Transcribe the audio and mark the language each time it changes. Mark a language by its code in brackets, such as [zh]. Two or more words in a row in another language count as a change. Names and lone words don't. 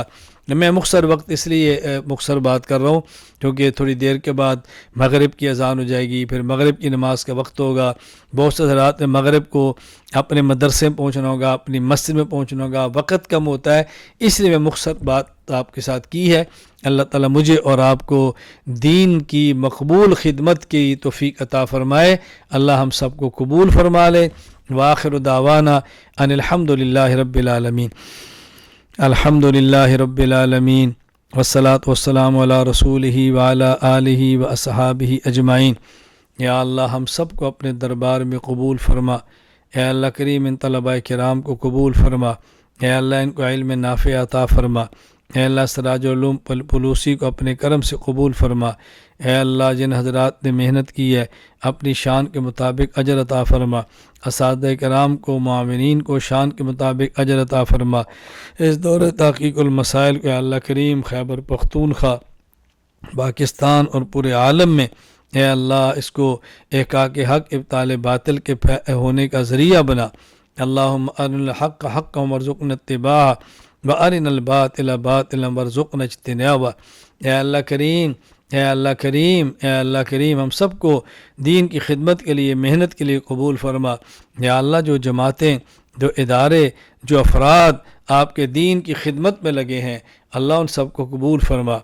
[ur] میں مختصر وقت اس لیے مختصر بات کر رہا ہوں کیونکہ تھوڑی دیر کے بعد مغرب کی اذان ہو جائے گی، پھر مغرب کی نماز کا وقت ہوگا، بہت سے حضرات میں مغرب کو اپنے مدرسے میں پہنچنا ہوگا، اپنی مسجد میں پہنچنا ہوگا، وقت کم ہوتا ہے، اس لیے میں مختصر بات آپ کے ساتھ کی ہے۔ اللہ تعالیٰ مجھے اور آپ کو دین کی مقبول خدمت کی توفیق عطا فرمائے، اللہ ہم سب کو قبول فرما لے۔ [ar] وآخر دعوانا ان الحمد للہ رب العالمین۔ الحمد للہ رب العالمین والصلاة والسلام على رسوله وعلى آله وأصحابه أجمعين. [ur] یا اللہ ہم سب کو اپنے دربار میں قبول فرما. اے اللہ کریم ان طلبہ کرام کو قبول فرما. اے اللہ ان کو علم نافع عطا فرما۔ اے اللہ سراج العلوم پلوسی کو اپنے کرم سے قبول فرما. اے اللہ جن حضرات نے محنت کی ہے اپنی شان کے مطابق اجر عطا فرما. اساتذہ کرام کو معاونین کو شان کے مطابق اجر عطا فرما. اس دور تحقیق المسائل کو اللہ کریم خیبر پختونخوا پاکستان اور پورے عالم میں اے اللہ اس کو احقاق حق ابطال باطل کے ہونے کا ذریعہ بنا. [ar] اللهم أرنا الحق حقا وارزقنا اتباعه وأرنا الباطل باطلا وارزقنا اجتنابه. [ur] اے اللہ کریم، اے اللہ کریم، اے اللہ کریم ہم سب کو دین کی خدمت کے لیے محنت کے لیے قبول فرما. یا اللہ جو جماعتیں، جو ادارے، جو افراد آپ کے دین کی خدمت میں لگے ہیں اللہ ان سب کو قبول فرما.